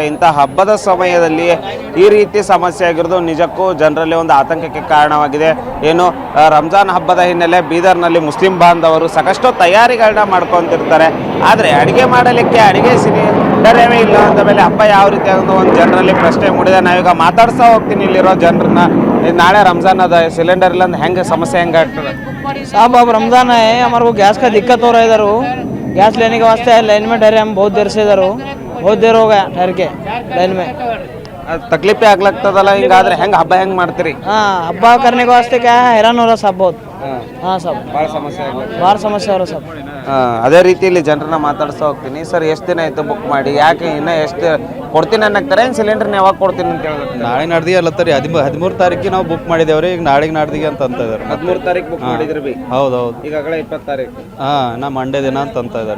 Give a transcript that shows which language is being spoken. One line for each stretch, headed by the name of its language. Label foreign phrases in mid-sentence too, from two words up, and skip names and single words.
Kannada: ಇಂಥ ಹಬ್ಬದ ಸಮಯದಲ್ಲಿ ಈ ರೀತಿ ಸಮಸ್ಯೆ ಆಗಿರೋದು ನಿಜಕ್ಕೂ ಜನರಲ್ಲಿ ಒಂದು ಆತಂಕಕ್ಕೆ ಕಾರಣವಾಗಿದೆ. ಏನು ರಂಜಾನ್ ಹಬ್ಬದ ಹಿನ್ನೆಲೆ ಬೀದರ್ನಲ್ಲಿ ಮುಸ್ಲಿಂ ಬಾಂಧವರು ಸಾಕಷ್ಟು ತಯಾರಿಗಳನ್ನ ಮಾಡ್ಕೊತಿರ್ತಾರೆ. ಆದರೆ ಅಡುಗೆ ಮಾಡಲಿಕ್ಕೆ ಅಡುಗೆ ಸಿಲಿಂಡರೇ ಇಲ್ಲ ಅಂದ ಮೇಲೆ ಹಬ್ಬ ಯಾವ ರೀತಿ ಅನ್ನೋ ಒಂದು ಜನರಲ್ಲಿ ಪ್ರಶ್ನೆ ಮೂಡಿದೆ. ನಾವೀಗ ಮಾತಾಡ್ತಾ ಹೋಗ್ತೀನಿ ಇಲ್ಲಿರೋ ಜನರನ್ನ. नाले रमजान अदा सिलेंडर हेंगे समस्या हेंगे
Hindi: साहब अब रमजान है, हमारे को गैस का दिक्कत हो रहा है इधर. गैस लेने के वास्ते लाइन में ठहरे हम बहुत देर से इधर. बहुत देर हो गया ठहर के लाइन में.
Kannada: तकलीफ ಆಗ್ಲತ್ತದಲ್ಲ. ಹಿಂಗಾದ್ರೆ ಹೆಂಗೆ ಹಬ್ಬ ಹೆಂಗೆ ಮಾಡ್ತೀರಿ?
Hindi: हब्बा करने के वास्ते क्या है, हैरान हो रहा साहब बहुत. हाँ सब
Kannada: ಭಾಳ ಸಮಸ್ಯೆ
Hindi: हो रहा सब.
Kannada: ಅದೇ ರೀತಿಯಲ್ಲಿ ಜನರನ್ನ ಮಾತಾಡ್ತಾ ಹೋಗ್ತೀನಿ. ಸರ್ ಎಷ್ಟು ದಿನ ಆಯ್ತು ಬುಕ್ ಮಾಡಿ? ಯಾಕೆ ಇನ್ನೂ ಎಷ್ಟು ಕೊಡ್ತೀನಿ ಅನ್ನಕ್ತಾರೆ? ಏನು ಸಿಲಿಂಡರ್ನ ಯಾವಾಗ ಕೊಡ್ತೀನಿ ಅಂತ ಹೇಳಿದ್ರೆ ನಾಳೆ ನಾಡ್ದಿಗೆ ಅಲ್ಲತ್ತರಿ 13 ತಾರೀಕಿಗೆ ನಾವು ಬುಕ್ ಮಾಡಿದೇವ್ರಿ. ಈಗ ನಾಳೆಗೆ ನಾಡ್ದಿಗೆ ಅಂತ ಇದ್ದಾರೆ. 13 ತಾರೀಕು ಬುಕ್ ಮಾಡಿದ್ರಿ ಬಿ? ಹೌದು ಈಗಾಗಲೇ 20 ತಾರೀಕು. ನಾ ಮಂಡೇ ದಿನ ಅಂತ ಇದ್ದಾರೆ.